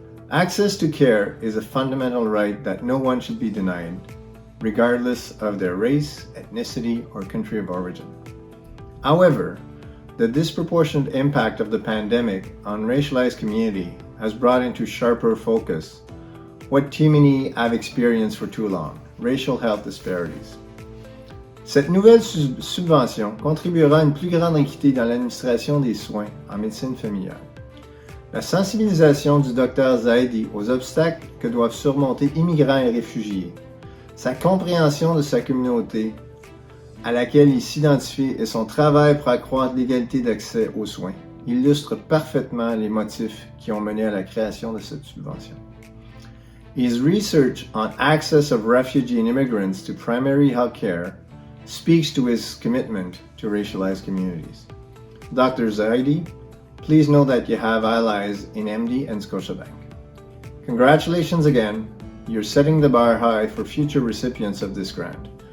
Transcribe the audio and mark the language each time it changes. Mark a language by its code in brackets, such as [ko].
[en] Access to care is a fundamental right that no one should be denied, regardless of their race, ethnicity, or country of origin. However, the disproportionate impact of the pandemic on racialized community has brought into sharper focus what too many have experienced for too long, racial health disparities. [fr] Cette nouvelle subvention contribuera à une plus grande équité dans l'administration des soins en médecine familiale. La sensibilisation du Dr Zaidi aux obstacles que doivent surmonter immigrants et réfugiés, sa compréhension de sa communauté, à laquelle il s'identifie et son travail pour accroître l'égalité d'accès aux soins illustrent parfaitement les motifs qui ont mené à la création de cette subvention. [en] His research on access of refugee and immigrants to primary health care speaks to his commitment to racialized communities. Dr. Zaidi, please know that you have allies in MD and Scotiabank. Congratulations again. You're setting the bar high for future recipients of this grant.